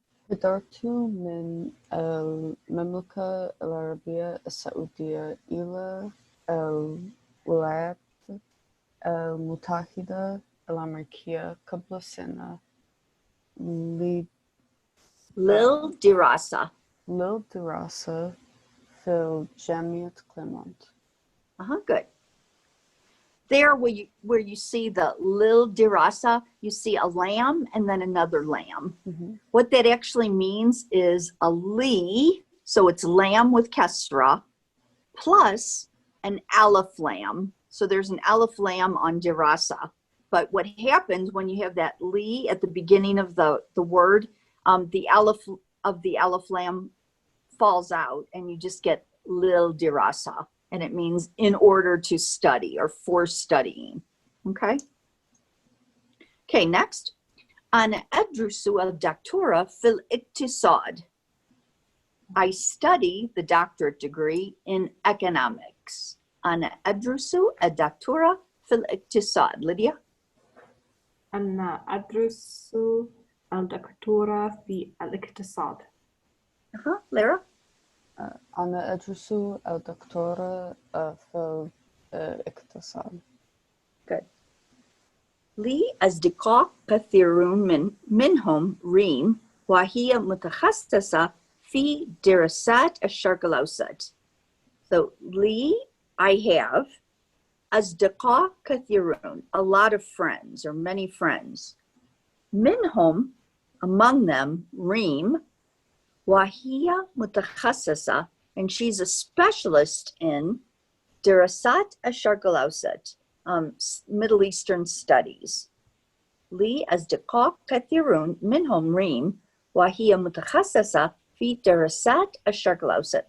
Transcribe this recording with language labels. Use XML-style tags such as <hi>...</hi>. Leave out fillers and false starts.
<ar>حضرت من المملكة العربية السعودية إلى الولايات المتحدة الأمريكية قبل سنة للدراسة. للدراسة في جامعة كليمونت.</ar> <en>Good. There where you see the lil dirasa, you see a lamb and then another lamb. Mm-hmm. What that actually means is a li, so it's lamb with kesra, plus an aleph lamb. So there's an aleph lamb on dirasa. But what happens when you have that li at the beginning of the word, the aleph of the aleph lamb falls out and you just get lil dirasa. And it means in order to study or for studying. Okay. Okay, next.</en> <ar>أنا أدرس الدكتوراه في الاقتصاد.</ar> <en>I study the doctorate degree in economics.</en> <ar>أنا أدرس الدكتوراه في الاقتصاد.</ar> <en>Lydia?</en> <ar>أنا أدرس الدكتوراه في الاقتصاد.</ar> <en>Lara?</en> <ar>أنا أدرس الدكتوراه في الاقتصاد.</ar> <en>Good.</en> <ar>لي أصدقاء كثيرون منهم ريم وهي متخصصة في دراسات الشرق الأوسط.</ar> <en>So</en> <ar>لي,</ar> <en>I have</en> <ar>أصدقاء كثيرون,</ar> <en>a lot of friends or many friends.</en> <ar>منهم,</ar> <en>among them,</en> <ar>ريم وهي متخصصة,</ar> <en>and she's a specialist in</en> <ar>دراسات الشرق الأوسط,</ar> <en>Middle Eastern studies.</en> <ar>لي أصدقاء كثيرون منهم ريم وهي متخصصة في دراسات الشرق الأوسط.</ar>